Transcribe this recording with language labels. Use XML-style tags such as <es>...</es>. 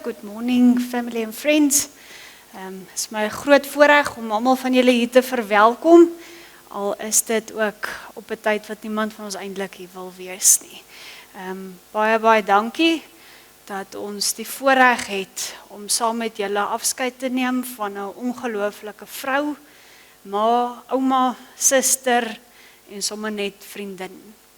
<en>Good morning, family and friends.</en> <af>Is my groot voorreg om almal van julle hier te verwelkom. Al is dit ook op 'n tyd wat niemand van ons eintlik hier wil wees nie. Baie dankie dat ons die voorreg het om saam met julle afskeid te neem van 'n ongelooflike vrou, ma, ouma, suster en sommer net vriendin.</af>